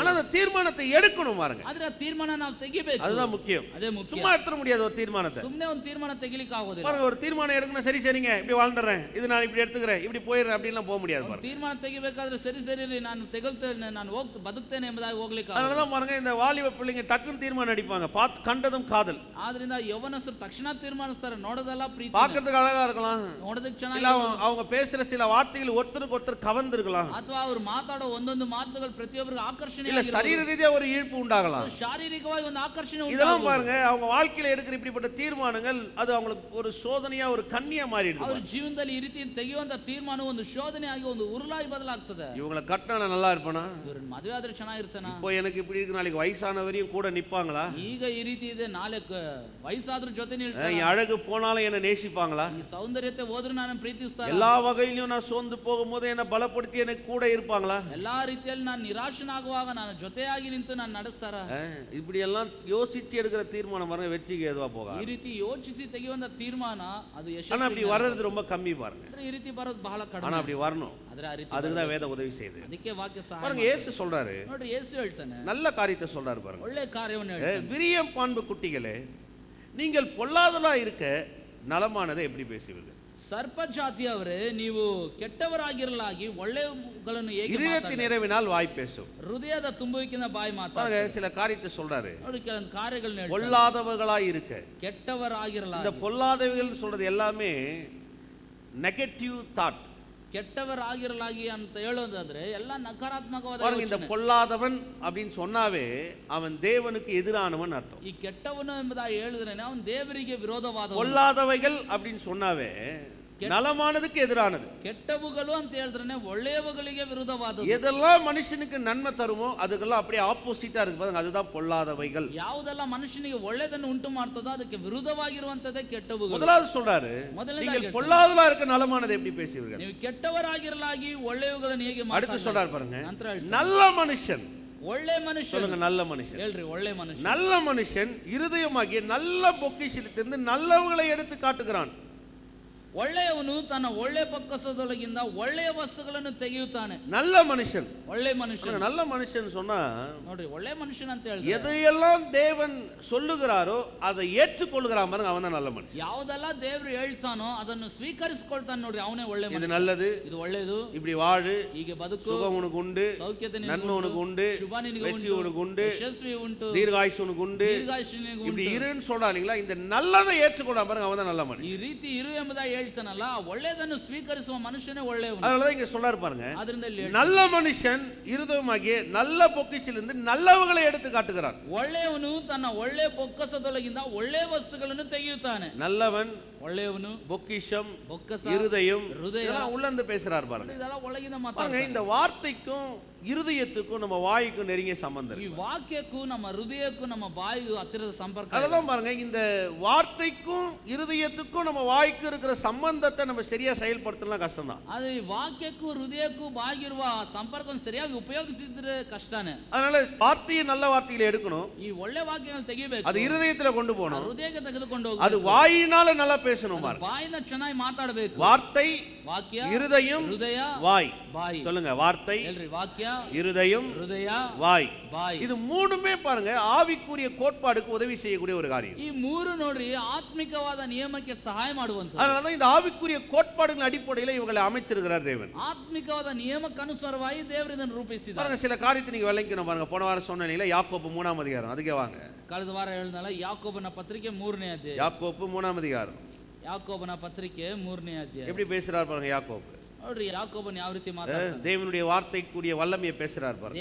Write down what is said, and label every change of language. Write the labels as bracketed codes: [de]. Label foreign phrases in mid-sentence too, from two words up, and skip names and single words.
[ta] ஆனா அந்த தீர்மானத்தை எடுக்கணும் பாருங்க, [kn] ಆದ್ರೆ ಆ ತೀರ್ಮಾನ ನಾವು ತೆಗಿಬೇಕು, [ta] அதுதான் முக்கியம். [kn] ಅದೇ ಮುಖ್ಯ. [ta] சும்மா எடுத்துட முடியாது ஒரு தீர்மானத்தை. [kn] ಸುಮ್ಮನೆ ಒಂದು ತೀರ್ಮಾನ ತೆಗಿಲಿಕ್ಕೆ ಆಗೋದಿಲ್ಲ. [ta] பாருங்க, ஒரு தீர்மானம் எடுக்கணும், சரி சரிங்க இப்படி வாழ்ந்துறேன், இது நான் இப்படி எடுத்துக்கிறேன், இப்படி போயிடுறேன் அப்படின்லாம் போக முடியாது பாருங்க. [kn] ತೀರ್ಮಾನ ತೆಗಿಬೇಕಾದ್ರೆ ಸರಿ ನಾನು ತೆಗಲ್ತೇನೆ, ನಾನು ಬದುಕ್ತೇನೆ ಎಂಬುದಾಗಿ ಹೋಗ್ಲಿಕ್ಕೆ [ta] அதனாலதான் பாருங்க, இந்த வாலிப பிள்ளைங்க டக்குன்னு தீர்மானம் அடிப்பாங்க, கண்டதும் காதல். [kn] ಆದ್ರಿಂದ ಯವನಸ್ಥರು ತಕ್ಷಣ ತೀರ್ಮಾನಿಸ್ತಾರೆ, ನೋಡೋದಲ್ಲ ಪ್ರೀತಿ, [ta] பார்க்கிறதுக்கு அழகா இருக்கலாம், [kn] ನೋಡೋದಕ್ಕೆ [ta] இல்ல [kn] ಚೆನ್ನಾಗಿ, [ta] அவங்க பேசுற சில வார்த்தைகள் ஒருத்தருக்கு ஒருத்தர் கவர்ந்திருக்கலாம், [kn] ಅಥವಾ ಅವ್ರು ಮಾತಾಡೋ ಒಂದೊಂದು ಮಾತುಗಳು ಪ್ರತಿಯೊಬ್ಬರಿಗೆ ಆಕರ್ಷಣೆ, [ta] இல்ல சரீர ரீதியா ஒரு ஈர்ப்பு உண்டாகலாம். [kn] ಶಾರೀರಿಕವಾಗಿ ಒಂದು ಆಕರ್ಷಣೆ [ta] இதெல்லாம் [kn] ಉಂಟಾಗಬಹುದು. [ta] பாருங்க, அவங்க வாழ்க்கையில எடுக்கிற இப்படிப்பட்ட தீர்மானங்கள் அது அவங்களுக்கு ஒரு சோதனையா ஒரு கண்ணியா மாறிடுது. [kn] ಅವ್ರ ಜೀವನದಲ್ಲಿ ಈ ರೀತಿ ತೆಗೆಯುವಂತ ತೀರ್ಮಾನ ಒಂದು ಶೋಧನೆ ಆಗಿ ಒಂದು ಉರುಳಾಗಿ ಬದಲಾಗ್ತದೆ. [ta] இவங்களை கட்டினா நான் நல்லா இருப்பேனா, [kn] ಇವ್ರನ್ನ ಮದುವೆ ಆದ್ರೆ ಚೆನ್ನಾಗಿರ್ತಾನ, [ta] இப்போ எனக்கு இப்படி இருக்கு, நாளைக்கு வயசானவரையும் கூட நிப்பாங்களா, [kn] ಈಗ ಈ ರೀತಿ ಇದೆ, ನಾಳೆ ವಯಸ್ಸಾದ್ರೂ ಜೊತೆ ನಿಲ್ತಾನ, [ta] என் அழகு போனாலும் என்ன நேசிப்பாங்களா, [kn] ಈ ಸೌಂದರ್ಯತೆ ಹೋದ್ರೂ ನಾನು ಪ್ರೀತಿಸ್ತಾರ, [ta] எல்லா வகையிலும் நான் சோர்ந்து போகும்போது என்ன பலப்படுத்தி எனக்கு கூட இருப்பாங்களா, [kn] ಎಲ್ಲಾ ರೀತಿಯಲ್ಲಿ ನಾನು ನಿರಾಶನಾಗುವಾಗ ನಾನು ಜೊತೆಯಾಗಿ ನಿಂತು ನಾನು ನಡೆಸ್ತಾರ. [ta] இப்படி எல்லாம் யோசிச்சு எடுக்கிற தீர்மானம் பாருங்க வெற்றிக்கு ஏதுவா போக. [kn] ಈ ರೀತಿ ಯೋಚಿಸಿ ತೆಗೆಯುವಂತ ತೀರ್ಮಾನ ಅದು [ta] ஆனா அப்படி வர்றது ரொம்ப கம்மி பாருங்க, [kn] ಈ ರೀತಿ ಬರೋದು ಬಹಳ [ta] ஆனா [kn] ಕಡಿಮೆ. [ta] அப்படி வரணும், [kn] ಆದ್ರೆ ಆ ರೀತಿ [ta] அதுக்கு தான் வேத உதவி செய்யுது. [kn] ಅದಕ್ಕೆ ವಾಕ್ಯ ಸಹಾಯ [ta] பாருங்க, இயேசு சொல்றாரு, [kn] ನೋಡ್ರಿ, ಯೇಸು ಹೇಳ್ತಾನೆ, [ta] நல்ல காரியத்தை சொல்றாரு பாருங்க. [kn] ಒಳ್ಳೆ ಕಾರ್ಯವನ್ನು ಹೇಳ್ತಾನೆ. [ta] விரியம் பான்பு குட்டிகளே, நீங்கள் பொல்லாதலா இருக்க நலமானதை எப்படி பேசுவீர்கள்? [kn] ಸರ್ಪ ಜಾತಿಯವರೇ, ನೀವು ಕೆಟ್ಟವರಾಗಿರಲಾಗಿ ಒಳ್ಳೆಯವುಗಳನ್ನು ಹೇಗೆ [ta] இதயத்தின் நிறைவினால் வாய் பேசும். [kn] ಹೃದಯದ ತುಂಬುವಿಕೆಯಿಂದ ಬಾಯಿ [ta] பாருங்க, [kn] ಮಾತಾಡ್ತಾರೆ. [ta] சில காரியத்தை சொல்றாரு, [kn] ನೋಡಿ, ಕೆಲವೊಂದು ಕಾರ್ಯಗಳನ್ನ ಹೇಳ್ತಾರೆ. [ta] பொல்லாதவர்களா இருக்க. இந்த [kn] ಕೆಟ್ಟವರಾಗಿರಲಾಗಿ, [ta] பொல்லாதவர்கள் சொல்றது எல்லாமே [en] negative thought. [kn] ಕೆಟ್ಟವರಾಗಿರಲಾಗಿ ಅಂತ ಹೇಳೋದಾದ್ರೆ ಎಲ್ಲ ನಕಾರಾತ್ಮಕವಾದ [ta] பாருங்க, இந்த [kn] ಯೋಚನೆ. [ta] பொல்லாதவன் அப்படின்னு சொன்னாவே அவன் தேவனுக்கு எதிரானவன் அர்த்தம். [kn] ಈ ಕೆಟ್ಟವನು ಎಂಬುದಾಗಿ ಹೇಳಿದ್ರೇನೆ ಅವನು ದೇವರಿಗೆ ವಿರೋಧವಾದ. [ta] பொல்லாதவைகள் அப்படின்னு சொன்னாவே நலமானதுக்கு எதிரானது. [kn] ಕೆಟ್ಟವುಗಳು ಅಂತ ಹೇಳಿದ್ರೇನೆ ಒಳ್ಳೆಯವುಗಳಿಗೆ ವಿರುದ್ಧವಾದದ್ದು. [ta] எதெல்லாம் மனுஷனுக்கு நன்மை தருமோ அதுக்கெல்லாம் அப்படியே ஆப்போசிட்டா இருக்கு பாருங்க, அதுதான் பொல்லாதவைகள். [kn] ಯಾವುದೆಲ್ಲ ಮನುಷ್ಯನಿಗೆ ಒಳ್ಳೆಯದನ್ನು ಉಂಟು ಮಾಡ್ತದೋ ಅದಕ್ಕೆ ವಿರುದ್ಧವಾಗಿರುವಂತದ್ದೇ ಕೆಟ್ಟವುಗಳು. [ta] முதலாவது சொல்றாரு, நீங்கள் பொல்லாதலா இருக்க நலமானதை எப்படி பேசுவீர்கள்? [kn] ನೀವು ಕೆಟ್ಟವರಾಗಿರಲಾಗಿ ಒಳ್ಳೆಯವುಗಳನ್ನು ಹೇಗೆ [ta] அடுத்து சொல்றாரு பாருங்க, [kn] ನಂತರ [ta] நல்ல மனுஷன். [kn] ಒಳ್ಳೆ ಮನುಷ್ಯ, [ta] சொல்லுங்க, நல்ல மனுஷன். [kn] ಹೇಳ್ರಿ, ಒಳ್ಳೆ ಮನುಷ್ಯ. [ta] நல்ல மனுஷன் இருதயமாகிய நல்ல பொக்கிஷத்திலிருந்து நல்லவங்களை எடுத்து காட்டுகிறான். [kn] ಒಳ್ಳೆಯವನು ತನ್ನ ಒಳ್ಳೆ ಪಕ್ಕಸದೊಳಗಿಂದ ಒಳ್ಳೆಯ ವಸ್ತುಗಳನ್ನು ತೆಗೆಯುತ್ತಾನೆ. [ta] நல்ல மனுஷன், [kn] ಒಳ್ಳೆ ಮನುಷ್ಯ. [ta] நல்ல மனுஷன் சொன்னா [kn] ನೋಡ್ರಿ, ಒಳ್ಳೆ ಮನುಷ್ಯನ್ ಅಂತ ಹೇಳಿದ್ರೆ [ta] எதையெல்லாம் தேவன் சொல்லுகிறாரோ அதை ஏற்றுக்கொள்கிறான் பாருங்க, அவன் தான் நல்ல மனுஷன். [kn] ಯಾವುದೆಲ್ಲ ದೇವರು ಹೇಳ್ತಾನೋ ಅದನ್ನು ಸ್ವೀಕರಿಸಿಕೊಳ್ತಾನೆ. ನೋಡ್ರಿ, ಅವನೇ ಒಳ್ಳೆ [ta] இது [kn] ಮನುಷ್ಯ. [ta] நல்லது, [kn] ಇದು ಒಳ್ಳೆಯದು, [ta] இப்படி வாழு, [kn] ಹೀಗೆ ಬದುಕು, [ta] சுகம் உனக்கு உண்டு, [kn] ಸೌಖ್ಯತೆ [ta] நன்மை உனக்கு உண்டு, [kn] ಶುಭ ನಿನಗೆ [ta] வெற்றி [kn] ಉಂಟು, [ta] உனக்கு உண்டு, [kn] ಯಶಸ್ವಿ ಉಂಟು, [ta] தீர்காயுசு உனக்கு உண்டு, [kn] ದೀರ್ಘಾಯುಷ್ಯ ನಿನಗೆ [ta] இப்படி [kn] ಉಂಟು. [ta] இருன்னு சொல்றா இல்லைங்களா, இந்த நல்லதை ஏற்றுக்கொள்றான் பாருங்க, அவன் தான் நல்ல மனுஷன். [kn] ಈ ರೀತಿ ಇರು ಎಂಬುದಾಗಿ ಹೇಳ್ತಾನಲ್ಲ, ಒಳ್ಳೆಯದನ್ನು ಸ್ವೀಕರಿಸುವ ಮನುಷ್ಯನೇ ಒಳ್ಳೆಯವನು. [ta] அதனாலதான் இங்க சொல்றாரு பாருங்க, [kn] ಆದ್ರಿಂದ ಇಲ್ಲಿ [ta] நல்ல மனுஷன் இருதயமாகிய நல்ல பொக்கிஷிலிருந்து நல்லவங்களை எடுத்து காட்டுகிறான். [kn] ಒಳ್ಳೆಯವನು ತನ್ನ ಒಳ್ಳೆ ಪೊಕ್ಕಸದೊಳಗಿಂದ ಒಳ್ಳೆ ವಸ್ತುಗಳನ್ನು ತೆಗೆಯುತ್ತಾನೆ. [ta] நல்லவன், [kn] ಒಳ್ಳೆಯವನು, [ta] பொக்கிஷம், [kn] ಬೊಕ್ಕಸ, [ta] இருதயம், [kn] ಹೃದಯ, [ta] இதெல்லாம் உள்ள இருந்து பேசுறாரு பாருங்க. [kn] ಇದೆಲ್ಲ ಒಳಗಿಂದ [ta] பாருங்க, [kn] ಮಾತಾಡ್ತಾನೆ. [ta] இந்த வார்த்தைக்கும் இருதயத்துக்கும் நம்ம வாய்க்கும் நெருங்கிய சம்பந்தம் [kn] ಈ [ta] இருக்கு. [kn] ವಾಕ್ಯಕ್ಕೂ ನಮ್ಮ ಹೃದಯಕ್ಕೂ ನಮ್ಮ ಬಾಯಿಗೂ ಹತ್ತಿರದ ಸಂಪರ್ಕ ಇದೆ. [ta] அதெல்லாம் பாருங்க, இந்த வார்த்தைக்கும் இருதயத்துக்கும் நம்ம வாய்க்கும் இருக்கிற சம்பந்தத்தை நம்ம சரியா செயல்படுத்தலாம் கஷ்டம் தான். [kn] ಆದ್ರೆ ಈ ವಾಕ್ಯಕ್ಕೂ ಹೃದಯಕ್ಕೂ ಬಾಗಿರುವ ಸಂಪರ್ಕವನ್ನು ಸರಿಯಾಗಿ ಉಪಯೋಗಿಸಿದ್ರೆ ಕಷ್ಟನೇ. [ta] அதனால வார்த்தையை நல்ல வார்த்தையில எடுக்கணும், [kn] ಈ ಒಳ್ಳೆ ವಾಕ್ಯಗಳನ್ನು ತೆಗಿಬೇಕು, [ta] அது இருதயத்துல கொண்டு [kn] ಆ [ta] போகணும், [kn] ಹೃದಯಕ್ಕೆ ತೆಗೆದುಕೊಂಡು [ta] அது [kn] ಹೋಗಬೇಕು, [ta] வாயினால நல்லா பேசணும். பாருங்க, [kn] ಬಾಯಿನ ಚೆನ್ನಾಗಿ ಮಾತಾಡಬೇಕು. [ta] வார்த்தை, [kn] ವಾಕ್ಯ, [ta] இருதயம், [kn] ಹೃದಯ, [ta] வாய். [kn] ಬಾಯಿ. [ta] சொல்லுங்க, வார்த்தை, [kn] ಹೇಳ್ರಿ, ವಾಕ್ಯ, [ta] இருதயம், [kn] ಹೃದಯ, [ta] வாய். [kn] ಬಾಯಿ. [ta] இது மூணுமே பாருங்க ஆவிக்குரிய கோட்பாடுக்கு உதவி செய்யக்கூடிய ஒரு காரியம். [kn] ಈ ಮೂರು ನೋಡ್ರಿ ಆತ್ಮಿಕವಾದ ನಿಯಮಕ್ಕೆ ಸಹಾಯ ಮಾಡುವಂತ. [ta] அதனால இந்த ஆவிக்குரிய கோட்பாடுகள் அடிப்படையில் இவங்களை அமைச்சிருக்கிறார் தேவன். [kn] ಆತ್ಮಿಕವಾದ ನಿಯಮಕ್ಕನುಸಾರವಾಗಿ ದೇವರು ಇದನ್ನು ರೂಪಿಸಿದ್ದಾರೆ. [ta] பாருங்க, சில காரியத்தை நீங்க விளக்கணும். பாருங்க, போன வாரம் சொன்னீங்களா யாக்கோப்பு 3ஆம் அதிகாரம், அதுக்கே வாங்க. [kn] ಕಳೆದ ವಾರ ಹೇಳಿದ್ನಲ್ಲ ಯಾಕೋಬನ ಪತ್ರಿಕೆ 3ನೇ ಅಧ್ಯಾಯ. [ta] யாக்கோப்பு 3ஆம் அதிகாரம் [kn] ಯಾಕೋಬನ ಪತ್ರಿಕೆ 3ನೇ ಅಧ್ಯಾಯ. [ta] எப்படி பேசுறார் பாருங்க யாக்கோப்பு. [kn] ನೋಡ್ರಿ ಯಾಕೋಬನ್ ಯಾವ ರೀತಿ ಮಾತಾಡ್ತಾನೆ. [ta] தேவனுடைய வார்த்தைக்கு கூடிய வல்லமையை பேசுறார் பாருங்க.